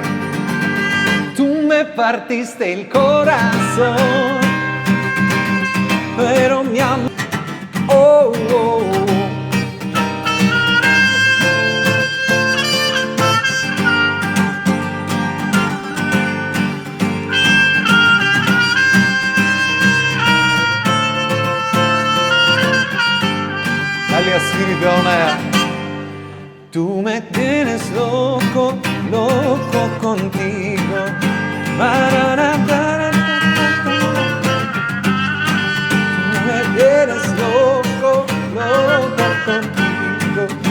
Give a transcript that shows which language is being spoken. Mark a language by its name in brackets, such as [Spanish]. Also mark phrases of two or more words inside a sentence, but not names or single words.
[Spanish] Tu me partiste el corazón, pero mi amor, oh, oh. [Macedonian] Дали ја свирите онаја? [Spanish] Tú me tienes loco contigo. Tú me tienes loco contigo.